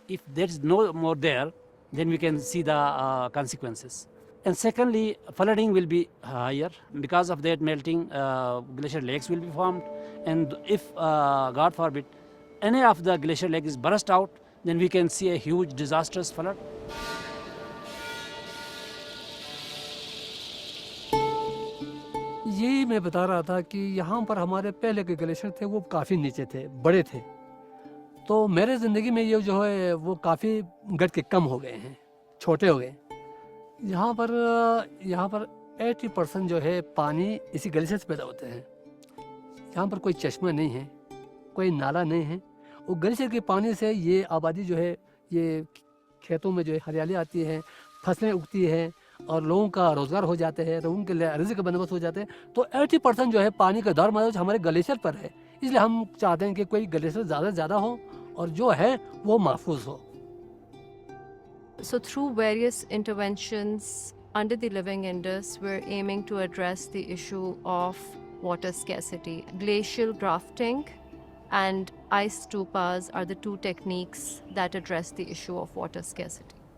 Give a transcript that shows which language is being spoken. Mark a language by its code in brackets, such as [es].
[en] If there is no more there, then we can see the consequences. And secondly, flooding will be higher. Because of that melting, glacier lakes will be formed. And if, God forbid, any of the glacier lake is burst out, then we can see a huge disastrous flood. [hi] यही मैं बता रहा था कि यहाँ पर हमारे पहले के ग्लेशियर थे वो काफ़ी नीचे थे, बड़े थे। तो मेरे ज़िंदगी में ये जो है वो काफ़ी घट के कम हो गए हैं, छोटे हो गए। यहाँ पर 80% जो है पानी इसी ग्लेशियर से पैदा होते हैं। यहाँ पर कोई चश्मा नहीं है, कोई नाला नहीं है। वो ग्लेशियर के पानी से ये आबादी जो है, ये खेतों में जो है हरियाली आती है, फसलें उगती हैं और लोगों का रोज़गार हो जाते हैं, लोगों के लिए रिज़्क़ का बंदोबस्त हो जाते हैं। तो 80% जो है पानी का दारोमदार हमारे ग्लेशियर पर है। इसलिए हम चाहते हैं कि कोई ग्लेशियर ज़्यादा से ज़्यादा हो और जो है वो महफूज हो। [en] So through various interventions under the Living Indus, we're aiming to address the issue of water scarcity. Glacial grafting and ice stupas are the two techniques that address the issue of water scarcity.